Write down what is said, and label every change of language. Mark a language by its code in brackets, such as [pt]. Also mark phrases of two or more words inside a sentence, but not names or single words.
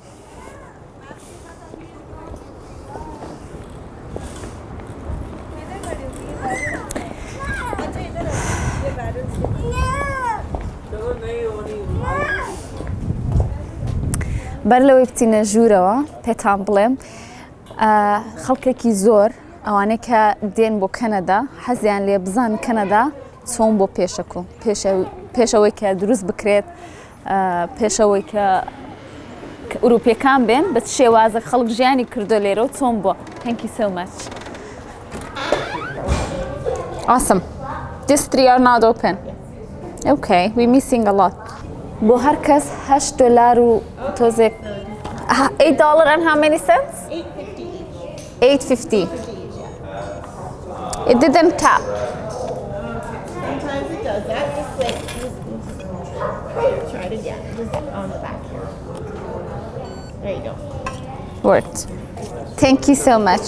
[ckb] بەر لەوەی بچینە ژوورەوە پێتان بڵێم خەڵکێکی زۆر ئەوانەی کە دێن بۆ کەنەدا حەزیان لێ بزان کەنەدا چۆن بۆ پێشەکو پێشەوەی کە دروست بکرێت پێشەوەی کە ئوروپیەکان بێن بە شێوازە خەڵک ژیانی کردو لێرە و چۆن بۆ [en] Thank you so much. Awesome. These three are not open. Okay, we're missing a lot. [ckb] بۆ هەر کەس $8 و تۆزێک $8 [en] and how many cents? $8.50. It didn't tap. Sometimes it does that. Just wait. Try it again. Just on the back here. There you go. Worked. Thank you so much.